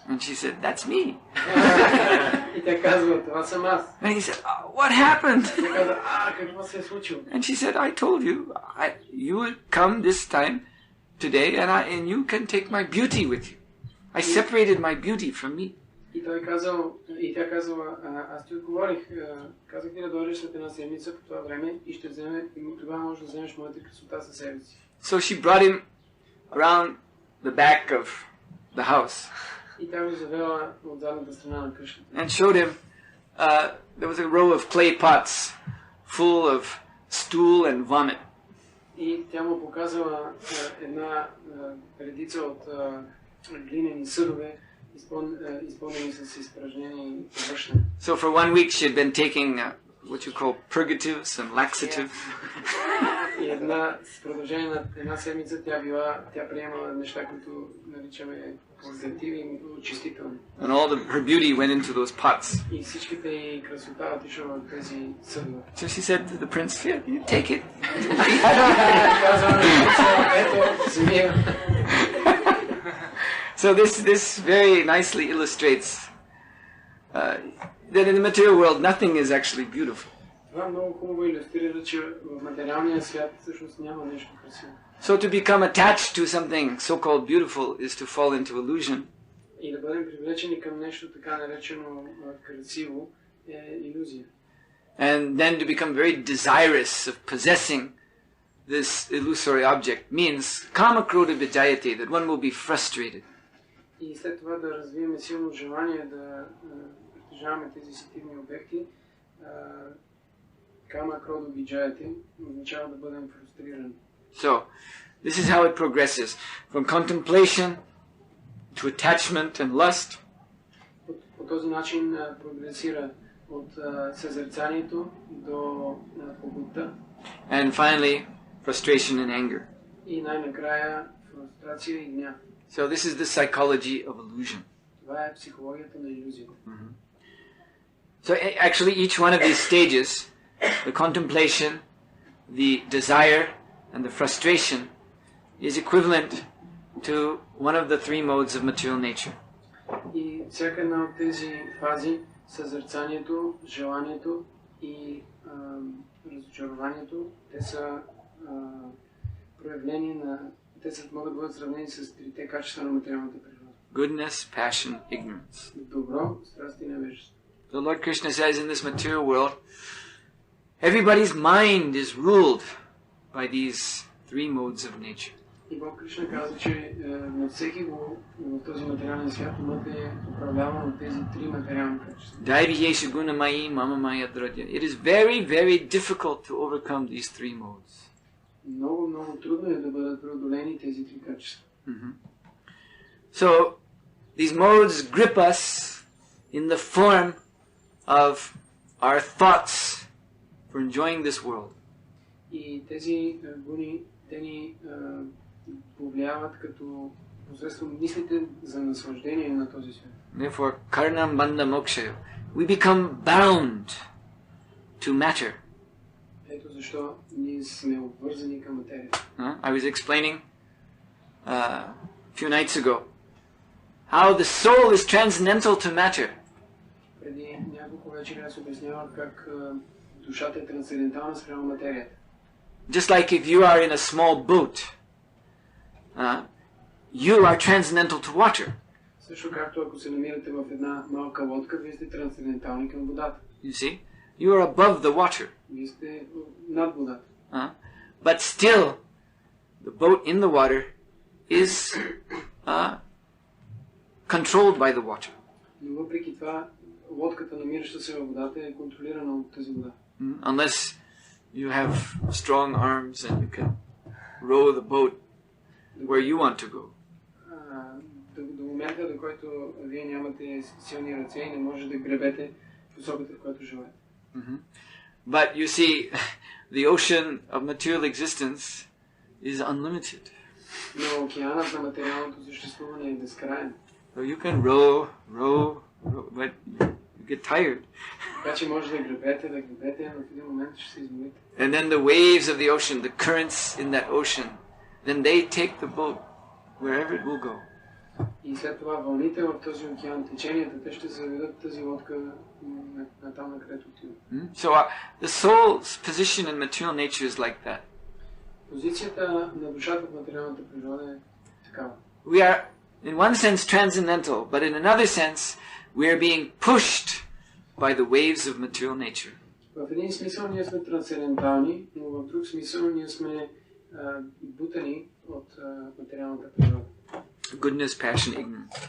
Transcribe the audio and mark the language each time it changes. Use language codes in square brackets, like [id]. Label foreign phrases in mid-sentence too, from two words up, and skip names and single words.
[en] And she said, that's me. [bg] И тя казва, това съм аз. [en] And he said, what happened? [bg] И тя казва, какво се е случило? [en] And she said, I told you, you would come this time today and you can take my beauty with you. I separated my beauty from me. [bg] И тя казала, аз ти отговорих, казах ти да дойдеш след една седмица по това време и ще вземе, и тогава можеш да вземеш моята красота със себе си. [en] So she brought him around the back of the house. [bg] И тя го завела от задната страна на къщата. [en] And showed him, there was a row of clay pots full of stool and vomit. [bg] И тя му показала една редица от глинени съдове, изпълнени с изпражнения и повършване. [en] So for 1 week she had been taking what you call purgatives and laxatives. [bg] И с продължение на една седмица тя приемала неща, които наричаме пургативи и очистителни. [en] And all her beauty went into those pots. [bg] И всичките й красота отишла в тези съдове. [en] So she said to the prince, "Here, you take it." So this very nicely illustrates that in the material world nothing is actually beautiful. [bg] Това много хубаво илюстрира, че в материалния свят всъщност няма нещо красиво. [en] So to become attached to something so-called beautiful is to fall into illusion. [bg] И да бъдем привлечени към нещо така наречено красиво е илюзия. [en] And then to become very desirous of possessing this illusory object means [sa] काम क्रोध विजायते, [en] that one will be frustrated. [bg] И след това да развием силно желание да притежаваме тези сетивни обекти, [sa] काम क्रोध विजायते [bg] означава да бъдем фрустрирани. [en] So, this is how it progresses from contemplation to attachment and lust. [bg] По този начин прогресира от съзерцанието до похотта. [en] And finally, frustration and anger. [bg] И най-накрая фрустрация и гняв. [en] So this is the psychology of illusion. [bg] Това е психологията на илюзията. [en] So actually each one of these stages, the contemplation, the desire, and the frustration, is equivalent to one of the three modes of material nature. [bg] И всяка една от тези фази, съзерцанието, желанието и разочарованието, те са проявления на... Те могат да бъдат сравнени с трите качества на материалната природа. [en] Goodness, passion, ignorance. [bg] Добро, страст и невежество. [en] The Lord Krishna says in this material world, everybody's mind is ruled by these three modes of nature. [bg] И Бог Кришна казва, че на всеки го в този материален свят умът е управляван от тези три материални качества. [en] It is very, very difficult to overcome these three modes. [bg] Много, много трудно е да бъдат преодолени тези три качества. [en] So, these modes grip us in the form of our thoughts for enjoying this world. [bg] И тези гуни, те ни повлияват като посредством мислите за наслаждение на този свят. [sa] Therefore, कारणं बन्ध मोक्ष, [en] we become bound to matter. [bg] Ето защо ние сме обвързани към материята. [en] I was explaining a few nights ago how the soul is transcendental to matter. [bg] Преди няколко вечери аз обяснявах как душата е трансцендентална спрямо материята. [en] Just like if you are in a small boat, you are transcendental to water. [bg] Също както ако се намирате в една малка лодка, вие сте трансцендентални към водата. [en] You see? You are above the water. [bg] Вие сте над водата. [en] But still, the boat in the water is controlled by the water. [bg] Но въпреки това, лодката, намираща се във водата, е контролирана от тази вода. [en] Unless you have strong arms and you can row the boat where you want to go. [bg] До момента, до който вие нямате силни ръце и не може да гребете в посоката, в която желаете. [en] But you see, the ocean of material existence is unlimited. [bg] Но океанът на материалното съществуване е безкрайен. [en] So you can row, but you get tired. [bg] Така че може да гребете, но в един момент ще се изморите. [en] And then the waves of the ocean, the currents in that ocean, then they take the boat wherever it will go. [bg] И след това вълните в този океан, теченията, те ще заведат тази лодка на там, на където отива. [en] So the soul's position in material nature is like that. [bg] Позицията на душата в материалната природа е такава. [en] We are, in one sense, transcendental, but in another sense, we are being pushed by the waves of material nature. [bg] В един смисъл ние сме трансцендентални, но в друг смисъл ние сме бутани от материалната природа. [en] Goodness, passion, ignorance.